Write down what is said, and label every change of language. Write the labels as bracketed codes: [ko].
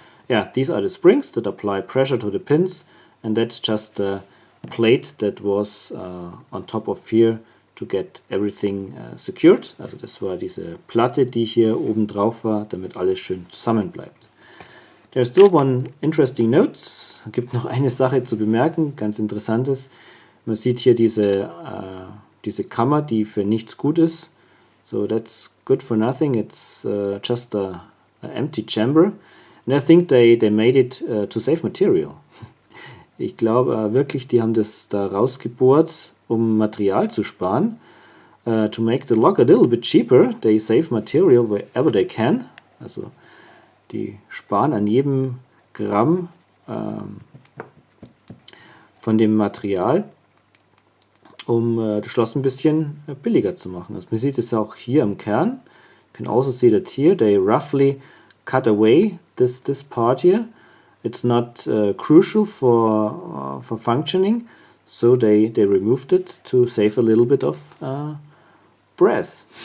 [en] Yeah, these are the springs that apply pressure to the pins, and that's just the plate that was on top of here to get everything secured. [de] Also das war diese Platte, die hier oben drauf war, damit alles schön zusammen bleibt. [en] There's still one interesting note. [de] Es gibt noch eine Sache zu bemerken, ganz interessantes. Man sieht hier diese Kammer, die für nichts gut ist. [en] So that's good for nothing. It's just a empty chamber. And I think they made it to save material. [de] Ich glaube wirklich, die haben das da rausgebohrt, um Material zu sparen. [en] To make the lock a little bit cheaper, they save material wherever they can. [de] Also die sparen an jedem Gramm von dem Material, um das Schloss ein bisschen billiger zu machen. Also man sieht es auch hier am Kern. [en] You can also see that here they roughly cut away this part here. It's not crucial for functioning, so they removed it to save a little bit of brass.